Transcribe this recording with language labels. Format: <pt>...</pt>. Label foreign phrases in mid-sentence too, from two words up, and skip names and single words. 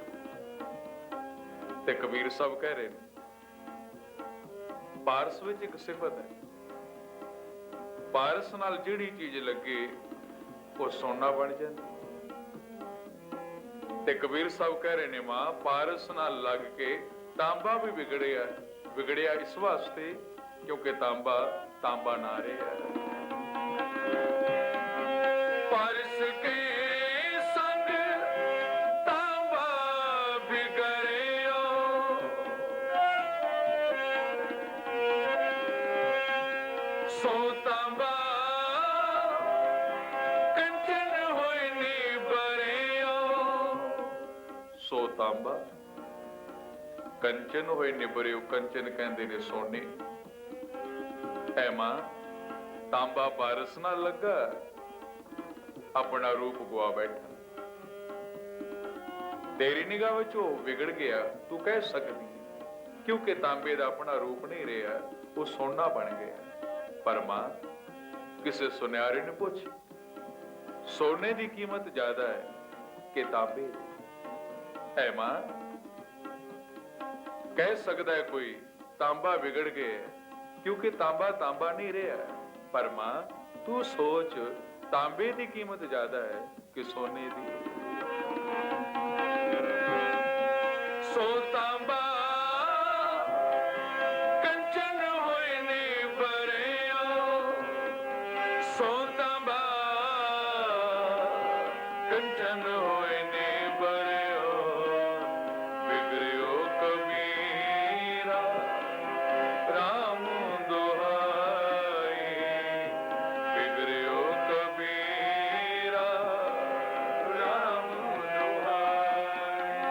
<hi>ते कबीर साहब कह रहे हैं पारस विच एक सिफत है, पारस</hi> <pa>ਨਾਲ ਜਿਹੜੀ</pa> <hi>चीज लगे वो सोना बन जाती।</hi> <pa>ਤੇ ਕਬੀਰ ਸਾਹਬ ਕਹਿ ਰਹੇ ਨੇ ਮਾਂ ਪਾਰਸ ਨਾਲ ਲੱਗ ਕੇ ਤਾਂਬਾ ਭੀ ਬਿਗੜਿਆ, ਬਿਗੜਿਆ ਇਸ ਵਾਸਤੇ ਕਿਉਂਕਿ ਤਾਂਬਾ ਤਾਂਬਾ ਨਾ ਰਿਹਾ।</pa> <hi>पारस के संग तांबा बिगड़ियो, सो तांबा कंचन होए नी बरियो। सो तांबा कंचन होए निबरियो,</hi> <pa>ਕੰਚਨ ਕਹਿੰਦੇ ਨੇ ਸੋਨੇ। ਐ ਮਾਂ ਤਾਂਬਾ ਪਾਰਸ ਨਾ ਲੱਗਾ, ਅਪਨਾ ਰੂਪ ਗੁਆ ਬੈਠਾ। ਤੇਰੀ ਨਿਗਾਹ ਵਿਚ ਵੋ ਬਿਗੜ ਗਿਆ, ਤੂ ਕਹਿ ਸਕਦੀ ਕਿਉਂਕਿ ਤਾਂਬੇ ਦਾ ਅਪਨਾ ਰੂਪ ਨਹੀਂ ਰਿਹਾ, ਵੋ ਸੋਨਾ ਬਣ ਗਿਆ।</pa> <hi>पर मां किसी सुन्यारे ने पूछ, सोने की कीमत ज्यादा है कि</hi> <pa>ਤਾਂਬੇ ਦੀ?</pa> <hi>है मां कह सकता है कोई तांबा बिगड़ गया क्योंकि तांबा तांबा नहीं रहा। पर मां तू सोच तांबे की कीमत ज्यादा है कि सोने की? सो तांबा कंचन होए ने बरियो, सो तांबा कंचन होए ने बरियो। बिगड़ियो कबीरा राम दुहाई, बिगड़ियो कबीरा राम दुहाई।</hi>